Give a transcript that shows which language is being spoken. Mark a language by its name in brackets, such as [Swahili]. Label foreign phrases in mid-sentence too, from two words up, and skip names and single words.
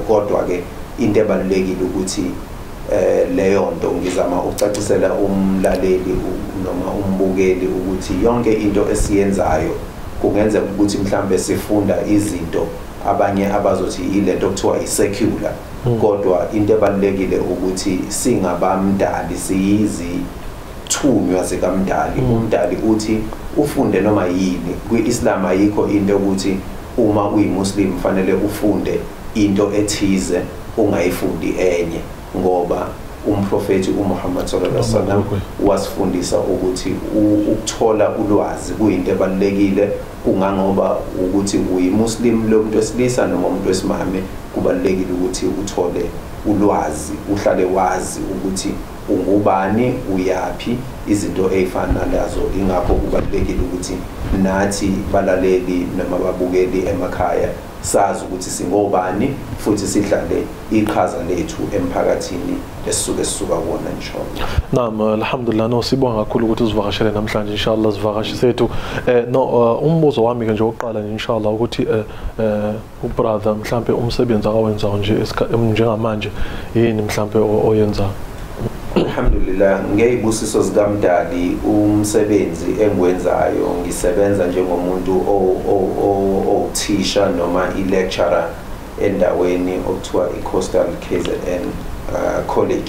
[Zulu] Kodwa ke into ebalulekile ukuthi leyo nto ngizama ukucacisela umlaleli noma umbukeli ukuthi yonke into esiyenzayo kungenzeka ukuthi mhlambe sifunda izinto abanye abazothi yilento okuthiwa isecular, kodwa into ebalulekile ukuthi singabamdali siyizithunywa zikaMdali. Umdali uthi ufunde noma yini. Kwi-Islam ayikho into ukuthi uma uyimuslim fanele ufunde into ethize ungayifundi enye, ngoba umprofeti uMuhammad [Arabic] صلى الله عليه وسلم [Zulu] wasifundisa ukuthi ukuthola ulwazi kuyinto ebalulekile. Kungangoba ukuthi uyimuslim lo muntu wesilisa noma umuntu wesimame, kubalulekile ukuthi uthole ulwazi, uhlale wazi ukuthi ungubani, uyapi, izinto ezifana nazo. Ingakho kubalulekile ukuthi nathi balaleli noma babukeli emakhaya sazi ukuthi singobani futhi sihlale iqhaza lethu emphakathini esisuka kuona inshallah. [Arabic] نعم، الحمد لله. [Zulu] No, sibonga kakhulu ukuthi uzivakashele namhlanje inshallah zivakashi sethu. Umbuzo wami ke nje oqala inshallah ukuthi ubrother mhlambe umsebenzi akawenza nje njengamanje yini mhlambe oyenza? Alhamdulillah, ngeyibusiso zikaMdali umsebenzi engwenzayo ngisebenza njengomuntu othisha noma ilecturer endaweni okuthiwa iCoastal KZN College.